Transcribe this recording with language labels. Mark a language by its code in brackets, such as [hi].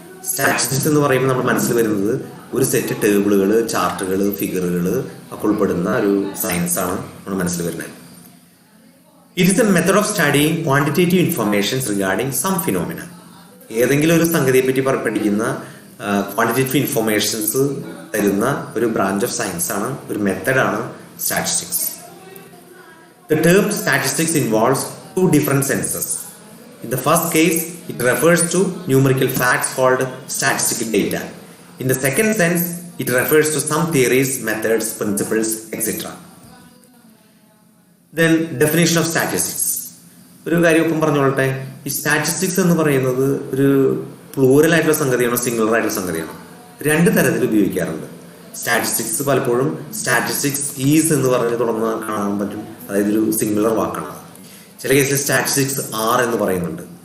[ml] Statistics എന്ന് പറയുമ്പോൾ നമ്മുടെ മനസ്സിൽ വരുന്നത് ഒരു സെറ്റ് ടേബിളുകൾ, ചാർട്ടുകൾ, ഫിഗറുകൾ ഒക്കെ ഉൾപ്പെടുന്ന ഒരു സയൻസാണ് നമ്മുടെ മനസ്സിൽ വരുന്നത്. [en] It is a method of studying quantitative informations regarding some phenomena. [ml] ഏതെങ്കിലും ഒരു സംഗതിയെപ്പറ്റി പഠിക്കുന്ന ക്വാണ്ടിറ്റേറ്റീവ് ഇൻഫർമേഷൻസ് തരുന്ന ഒരു [en] branch of science [ml] ആണ്, ഒരു മെത്തഡാണ് statistics. [en] The term statistics involves two different senses. In the first case, it refers to numerical facts called statistical data. In the second sense, it refers to some theories, methods, principles, etc. Then, definition of statistics. [ml] ഒരു കാര്യം ഒപ്പം പറഞ്ഞോളട്ടെ. ഈ statistics എന്ന് പറയുന്നത് ഒരു plural ആയിട്ടുള്ള സംഗതിയാണോ singular ആയിട്ടുള്ള സംഗതിയാണോ? 2 തരത്തിൽ ഉപയോഗിക്കാറുണ്ട്. സ്റ്റാറ്റിസ്റ്റിക്സ് പലപ്പോഴും [en] statistics is [ml] എന്ന് പറഞ്ഞ് തുടർന്ന് കാണാൻ പറ്റും. അതായത് ഒരു സിംഗുലർ വാക്കാണ്. ചില കേസിൽ [en] statistics are [ml] എന്ന് പറയുന്നുണ്ട്.